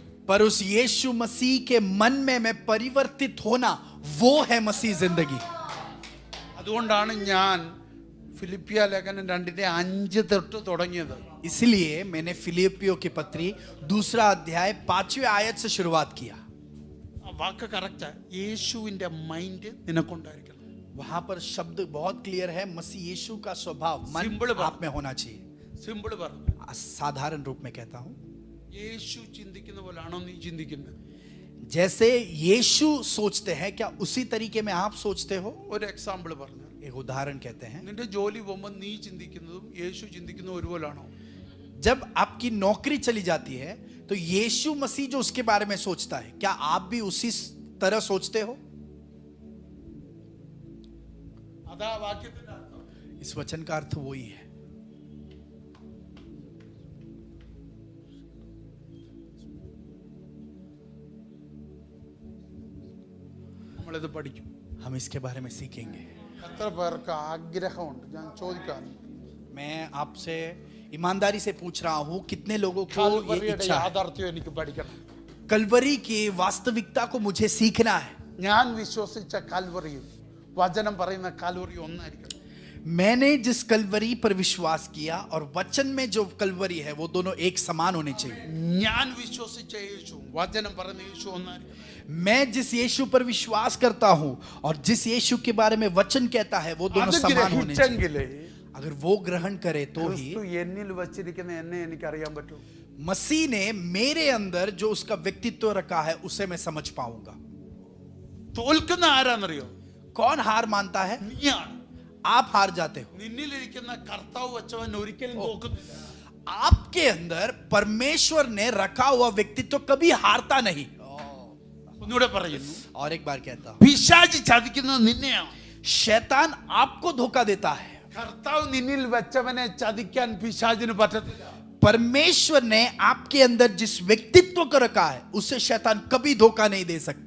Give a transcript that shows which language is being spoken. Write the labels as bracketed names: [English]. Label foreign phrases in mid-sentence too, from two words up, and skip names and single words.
[Hindi] पर उस यीशु मसीह के मन में मैं परिवर्तित होना वो है मसीह जिंदगी। [Malayalam] അതുകൊണ്ടാണ് ഞാൻ ഫിലിപ്പിയ ലേഖനം 2:5 തൊട്ട് തുടങ്ങിയത്. [Hindi] इसलिए मैंने फिलिपियों की पत्री 2 अध्याय 5वें आयत से शुरुआत किया। [Malayalam] ആ വാക്ക് കറക്റ്റാ. യേശുവിന്റെ മൈൻഡ് നിനക്കുണ്ടായിരിക്കണം. [Hindi] वहां पर शब्द बहुत क्लियर है, मसीह यीशु का स्वभाव मन Simple बात। आप में होना चाहिए। [Malayalam] സിമ്പിൾ പറഞ്ഞു. [Hindi] साधारण रूप में कहता हूं, [Malayalam] യേശു ചിന്തിക്കുന്ന പോലാണോ നീ ചിന്തിക്കുന്നത്? [Hindi] जैसे यीशु सोचते हैं क्या उसी तरीके में आप सोचते हो? [Malayalam] ഒരു എക്സാമ്പിൾ പറഞ്ഞു. [Hindi] एक उदाहरण कहते हैं, [Malayalam] നിന്റെ ജോലി പോകുമ്പോൾ നീ ചിന്തിക്കുന്നതും യേശു ചിന്തിക്കുന്നതും ഒരുപോലാണോ? [Hindi] जब आपकी नौकरी चली जाती है तो यीशु मसीह जो उसके बारे में सोचता है क्या आप भी उसी तरह सोचते हो? [Malayalam] അതാ വാക്യത്തിന്റെ അർത്ഥം. [Hindi] इस वचन का अर्थ वही है। [Malayalam] നമ്മളിത് പഠിക്കും. [Hindi] हम इसके बारे में सीखेंगे। [Malayalam] എത്ര പേർക്ക് ആഗ്രഹമുണ്ട്? ഞാൻ ചോദിക്കാൻ, [Hindi] मैं आपसे ईमानदारी से पूछ रहा हूं कितने लोगों को ये [Malayalam] കാൽവറിയുടെ [Hindi] इच्छा है? [Malayalam] യാഥാർത്ഥ്യം എനിക്ക് പഠിക്കണം. [Hindi] कलवरी की वास्तविकता को मुझे सीखना है। [Malayalam] ഞാൻ വിശ്വസിച്ച കാൽവറിയും വചനം പറയുന്ന കാൽവറിയും ഒന്നായിരിക്കണം. [Hindi] मैंने जिस कलवरी पर विश्वास किया और वचन में जो कलवरी है वो दोनों एक समान होने चाहिए। [Malayalam] ഞാൻ വിശ്വസിച്ച യേശു വചനം പറഞ്ഞ യേശു ഒന്നായിരിക്കും. [Hindi] मैं जिस यीशु पर विश्वास करता हूं और जिस यीशु के बारे में वचन कहता है वो दोनों [Malayalam] അത് [Hindi] समान होने चाहिए। [Malayalam] ഗ്രഹിച്ചെങ്കിലേ [Hindi] अगर वो ग्रहण करे तो ही [Malayalam] ക്രിസ്തു എന്നിൽ വച്ചിരിക്കുന്ന എന്നെ എനിക്ക് അറിയാൻ പറ്റും. [Hindi] मसीह ने मेरे अंदर जो उसका व्यक्तित्व रखा है उसे मैं समझ पाऊंगा। [Malayalam] തോൽക്കുന്ന ആരാന്നറിയോ? [Hindi] कौन हार मानता है? [Malayalam] നീയാണ്. [Hindi] आप हार जाते हो। [Malayalam] നിന്നിലിരിക്കുന്ന കർത്താവ് വെച്ചവൻ ഒരിക്കലും തോക്കുന്നില്ല. [Hindi] आपके अंदर परमेश्वर ने रखा हुआ व्यक्तित्व कभी हारता नहीं। [Malayalam] ഒന്നുകൂടെ പറയുന്നു, [Hindi] और एक बार कहता हूं, [Malayalam] പിശാചി ചതിക്കുന്നത് നിന്നെയാണ്. [Hindi] शैतान आपको धोखा देता है। [Malayalam] കർത്താവ് നിന്നിൽ വെച്ചവനെ ചതിക്കാൻ പിശാചിന് പറ്റത്തില്ല. [Hindi] परमेश्वर ने आपके अंदर जिस व्यक्तित्व को रखा है उसे शैतान कभी धोखा नहीं दे सकता।